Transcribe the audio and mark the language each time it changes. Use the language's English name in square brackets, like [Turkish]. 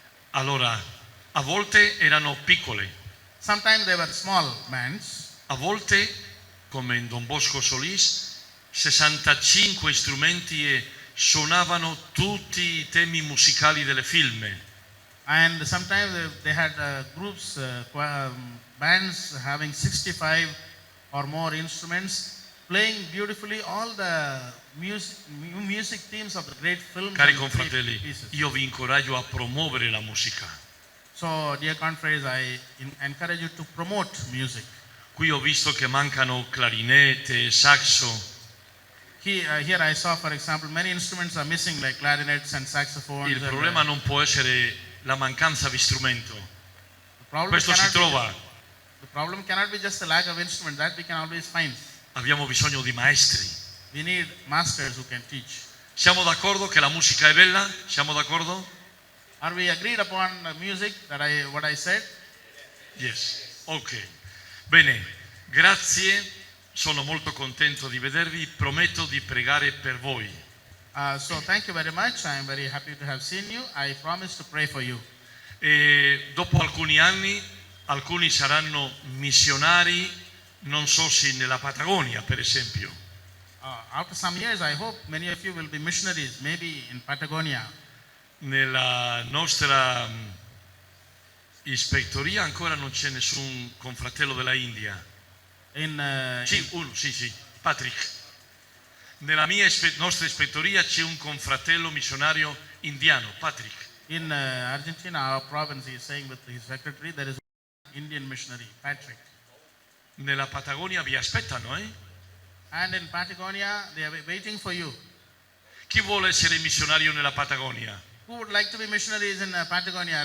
[Italian] Allora, a volte erano piccole, [English] Sometimes they were small bands. [Italian] a volte, come in Don Bosco Solís, 65 strumenti e suonavano tutti i temi musicali delle film. [English] And sometimes they had groups, bands having 65 or more instruments, playing beautifully all the music themes of the great films. [Italian] Cari [English] and great [Italian] confratelli, [English] pieces. [Italian] io vi incoraggio a promuovere la musica. [English] So, dear confreres, I encourage you to promote music. [Italian] Qui ho visto che mancano clarinette, saxo. [English] Here I saw, for example, many instruments are missing, like clarinets and saxophones. [Italian] Il problema non può essere la mancanza di strumento. Questo si trova. [English] The problem cannot be just the lack of instrument. That we can always find. [Italian] Abbiamo bisogno di maestri. [English] We need masters who can teach. [Italian] Siamo d'accordo che la musica è bella? Siamo d'accordo? [English] Are we agreed upon music what I said? Yes. Ok. [Italian] Bene, grazie. Sono molto contento di vedervi. Prometto di pregare per voi. [English] So thank you very much. I am very happy to have seen you. I promise to pray for you. [Italian] E dopo alcuni anni, alcuni saranno missionari, non so se nella Patagonia, per esempio. [English] After some years, I hope many of you will be missionaries, maybe in Patagonia. [Italian] Nella nostra ispettoria ancora non c'è nessun confratello della India. Sì, Patrick. Nella nostra ispettoria c'è un confratello missionario indiano, Patrick. [English] In Argentina, our province, he is saying with his secretary, there is an Indian missionary, Patrick. [Italian] Nella Patagonia vi aspettano, eh? [English] And in Patagonia, they are waiting for you. [Italian] Chi vuole essere missionario nella Patagonia? [English] Who would like to be missionaries in Patagonia?